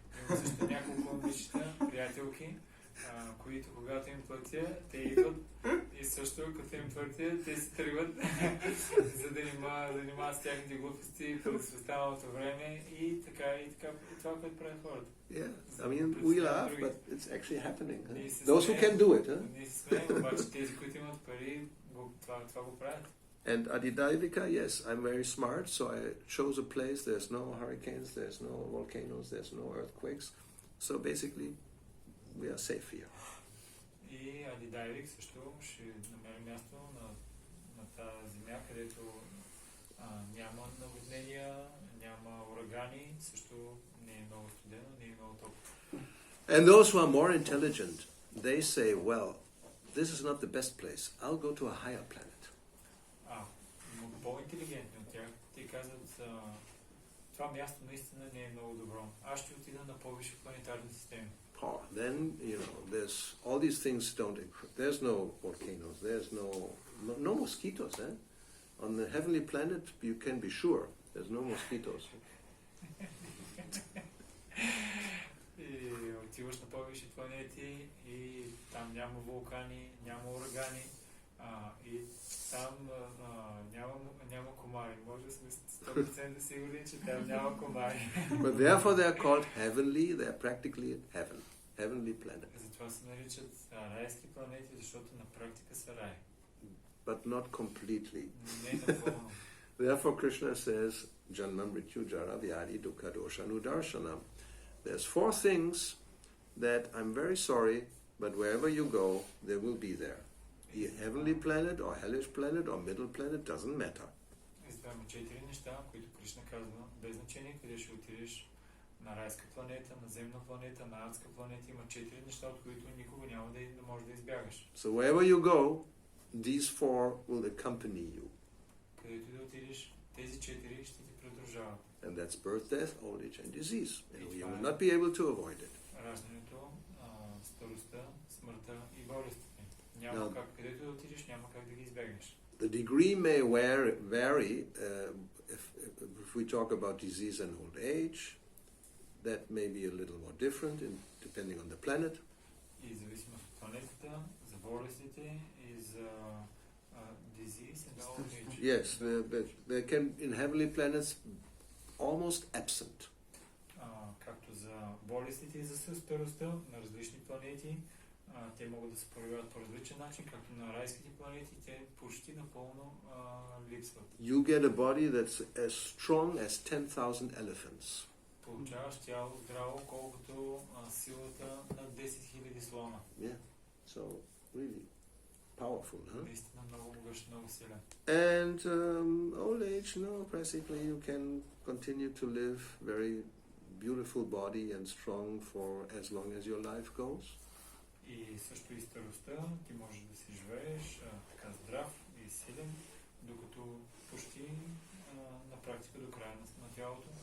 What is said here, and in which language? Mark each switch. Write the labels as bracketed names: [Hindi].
[Bulgarian] Има също няколко момичета, приятелки, които когато им платя, те идват и също като им платя, те се тръгват за да занимават с тяхните глупости през останалото време и така това, което правят хората. [English] Yeah, I mean, we laugh, but it's actually happening. Huh? Those who can do it, huh? [Bulgarian] Ние се смеем, обаче тези, които имат пари, това го правят. [English] And Adidavika, yes, I'm very smart, so I chose a place, there's no hurricanes, there's no volcanoes, there's no earthquakes. So basically, we are safe here. [Bulgarian] И Адидайвик също ще намери място на тази земя, където няма наводнения, няма урагани, също не е много студено, не е много топло. [English] And those who are more intelligent, they say, well, this is not the best place. I'll go to a higher planet. [Bulgarian] По-интелигентни от тях, те казват, това място наистина не е много добро. Аз ще отида на по-висши планетарни системи. [English] Then, there's all these things there's no volcanoes, there's no mosquitoes, eh? On the heavenly planet, you can be sure there's no mosquitoes. [Bulgarian] И отиваш на по-висши планети и там няма вулкани, няма урагани, и там няма комари. Може да сме 100% сигурни, че там няма комари. [English] But therefore they are called heavenly, they are practically heavenly planet. [Bulgarian] Затова се наричат райски планети, защото на практика са рай. [English] But not completely. [Bulgarian] Не напълно. [English] Therefore Krishna says, [Sanskrit] Janma Mrityu Jara Vyadi Dukkha Doshanu Darshanam. [English] There's 4 things that I'm very sorry, but wherever you go, they will be there. The heavenly planet or hellish planet or middle planet doesn't matter. [Bulgarian] Избавяме 4 неща, които Кришна казва, без значение къде ще отидеш, на райска планета, на земна планета, на адска планета, има 4 неща, от които никога няма да може да избягаш. [English] So wherever you go, these four will accompany you. [Bulgarian] Където да отидеш, тези 4 ще ти придружават. [English] And that's birth, death, old age, and disease. And you Fine. will not be able to avoid it. [Bulgarian] Раждането, старостта, смъртта и болестите. Няма [English] Now- [Bulgarian] как, където да отидеш, няма как да ги избегнеш. [English] The degree may vary if we talk about disease and old age. That may be a little more different depending on the planet. [Bulgarian] И зависимо от планетата, за болестите и за [English] disease and old age. Yes, there can in heavenly planets almost absent. [Bulgarian] Както за болестите и за старостта на различни планети, те могат да се проявяват по различен начин, както на райските планети, те почти напълно липсват. [English] You get a body that's as strong as 10,000 elephants. [Bulgarian] Получаваш тяло здраво, колкото силата на 10 000 слона. [English] Yeah, so really powerful, huh? [Bulgarian] Наистина много могъщ, много силен. [English] And old age, no, basically you can continue to live very beautiful body and strong for as long as your life goes. [Bulgarian] И също и старостта, ти можеш да си живееш така здрав и силен, докато почти на практика до края на тялото.